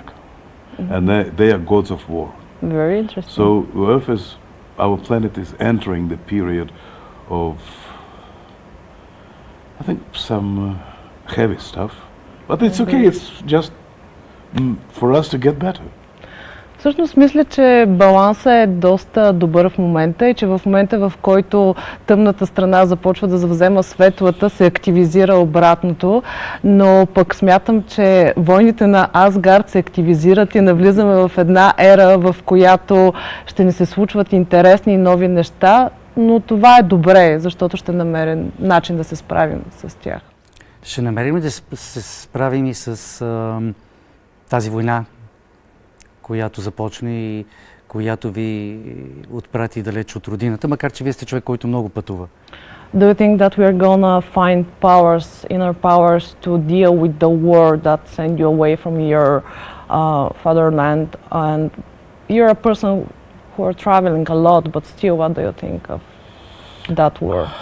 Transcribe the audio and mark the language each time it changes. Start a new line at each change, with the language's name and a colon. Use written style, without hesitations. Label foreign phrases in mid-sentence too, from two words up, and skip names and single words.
English: And they are gods of war. Very interesting. So Earth is, our planet is entering the period of, I think, some heavy stuff. But it's okay, it's just for us to get better.
Bulgarian: Всъщност мисля, че балансът е доста добър в момента и че в момента, в който тъмната страна започва да завзема светлата, се активизира обратното, но пък смятам, че войните на Асгард се активизират и навлизаме в една ера, в която ще ни се случват интересни и нови неща, но това е добре, защото ще намерим начин да се справим с тях. Ще намерим ли да се справим и с тази война, която започне и която ви отпрати далеч от родината, макар че вие сте човек, който много пътува?
English: Do you think that we are gonna find powers, inner powers, to deal with the war that sent you away from your fatherland? And you're a person who are traveling a lot, but still, what do you think of that war?